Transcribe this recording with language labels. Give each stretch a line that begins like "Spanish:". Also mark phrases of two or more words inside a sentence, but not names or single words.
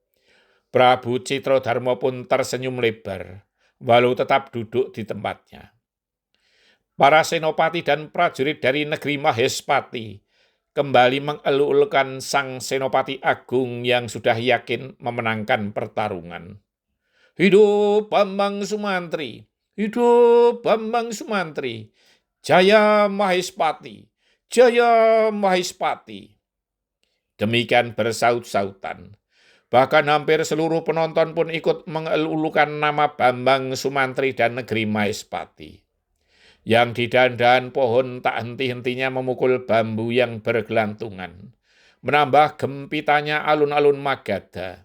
Indonesian: Prabu Citrodharma pun tersenyum lebar, walau tetap duduk di tempatnya. Para senopati dan prajurit dari negeri Mahespati kembali mengeluk-elukan sang senopati agung yang sudah yakin memenangkan pertarungan. "Hidup Bambang Sumantri! Hidup Bambang Sumantri! Jaya Mahespati! Jaya Mahespati!" Demikian bersaut-sautan. Bahkan hampir seluruh penonton pun ikut mengelulukan nama Bambang Sumantri dan negeri Mahespati. Yang di dahan-dahan pohon tak henti-hentinya memukul bambu yang bergelantungan, menambah gempitannya alun-alun Magadha.